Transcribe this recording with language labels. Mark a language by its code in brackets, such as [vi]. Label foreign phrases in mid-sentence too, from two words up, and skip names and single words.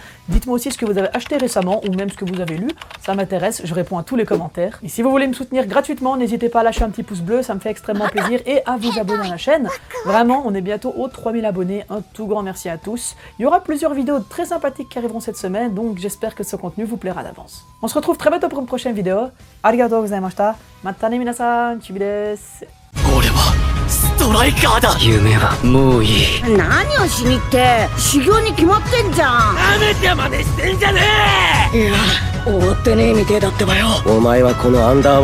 [fr] Dites-moi aussi ce que vous avez acheté récemment ou même ce que vous avez lu, ça m'intéresse, je réponds à tous les commentaires. Et si vous voulez me soutenir gratuitement, n'hésitez pas à lâcher un petit pouce bleu, ça me fait extrêmement plaisir, et à vous abonner à la chaîne. Vraiment, on est bientôt aux 3000 abonnés, un tout grand merci à tous. Il y aura plusieurs vidéos très sympathiques qui arriveront cette semaine, donc j'espère que ce contenu vous plaira d'avance. On se retrouve très bientôt pour une prochaine vidéo. [ja] ありがとうございました。またね皆さん、ちびです. 俺はストライカーだ。夢はもういい。何をしにって修行に決まってんじゃん。なめて真似してんじゃねえ。いや終わってねえみてえだってばよ。